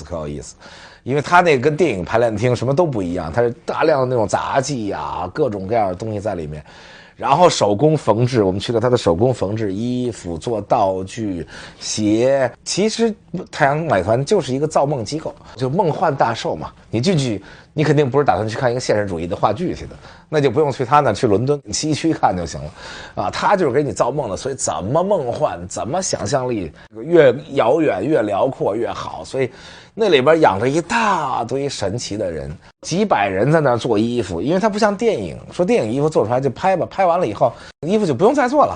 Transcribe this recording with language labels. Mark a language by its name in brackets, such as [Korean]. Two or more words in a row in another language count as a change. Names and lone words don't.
[Chinese] 因為他那個跟電影排練廳什麼都不一樣，他是大量的那種雜技啊，各種各樣的東西在裡面。然後手工縫制，我們去了他的手工縫制衣服、做道具、鞋。其實太陽馬戲团就是一個造夢機構，就夢幻大壽嘛。你進去，你肯定不是打算去看一個現實主義的話劇去的，那就不用去他那，去倫敦西區看就行了。啊，他就是給你造夢的，所以怎麼夢幻，怎麼想象力越遙遠、越遼闊越好。所以那裡邊養着一大堆神奇的人，幾百人在那做衣服，因為它不像電影，說電影衣服做出來就拍吧，拍完了以後衣服就不用再做了。